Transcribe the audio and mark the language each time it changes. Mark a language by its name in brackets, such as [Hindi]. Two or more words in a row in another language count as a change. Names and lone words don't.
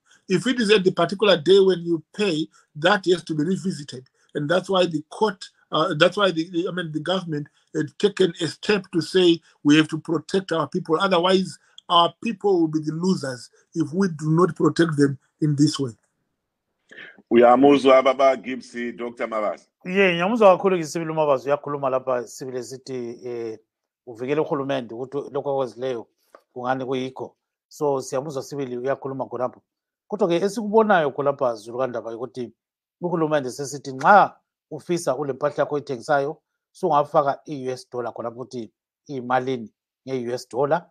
[English] If it is at the particular day when you pay, that has to be revisited. And that's why the court, that's why the government had taken a step to say we have to protect our people. Otherwise, our people will be the losers if we do not protect them in this way. [North Ndebele] Uyamuzwa baba Gibsi, Dr. Mavaza. Ngiyamuzwa kakhulu ngisibili uMabazi uyakhuluma lapha sibile sithi uvikele uhulumende ukuthi lokho akwenzileyo kungani kuyikho. So siyamuzwa sibili uyakhuluma khonapho. Kodwa ke esikubonayo khonapha Zulu kaNdaba ukuthi uhulumende sesithi nxa ufisa ule mpahla yakho oyithengisayo sungafaka i- [English] US dollar [North Ndebele] khonapho ukuthi iyimalini nge- [English] US dollar.